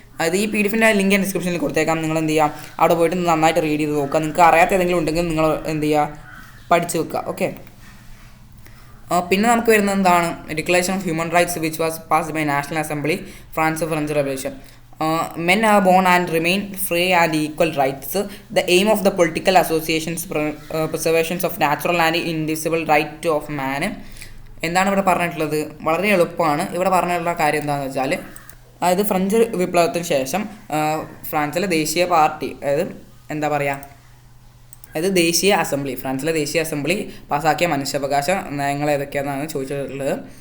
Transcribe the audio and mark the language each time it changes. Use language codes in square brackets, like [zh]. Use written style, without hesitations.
[ml] അത് ഈ PDF link ഞാൻ ഡിസ്ക്രിപ്ഷനിൽ കൊടുത്തേക്കാം. നിങ്ങൾ എന്ത് ചെയ്യുക, അവിടെ പോയിട്ട് നന്നായിട്ട് റീഡ് ചെയ്ത് നോക്കുക. നിങ്ങൾക്ക് അറിയാത്ത ഏതെങ്കിലും ഉണ്ടെങ്കിൽ നിങ്ങൾ എന്ത് ചെയ്യുക, പഠിച്ചു വെക്കുക, ഓക്കെ. പിന്നെ നമുക്ക് വരുന്നത് എന്താണ്, [en] Declaration of human rights which was passed by national assembly, French revolution. Men are born and remain free and equal rights. The aim of the political associations, preservations of natural and indivisible right of man. [ml] എന്താണ് ഇവിടെ പറഞ്ഞിട്ടുള്ളത്, വളരെ എളുപ്പമാണ്. ഇവിടെ പറഞ്ഞിട്ടുള്ള കാര്യം എന്താണെന്ന് വെച്ചാൽ, അതായത് ഫ്രഞ്ച് വിപ്ലവത്തിന് ശേഷം ഫ്രാൻസിലെ ദേശീയ പാർട്ടി, അതായത് എന്താ പറയുക, അതായത് ഫ്രാൻസിലെ ദേശീയ അസംബ്ലി പാസ്സാക്കിയ മനുഷ്യാവകാശ നയങ്ങൾ ഏതൊക്കെയാണെന്നാണ് ചോദിച്ചിട്ടുള്ളത്.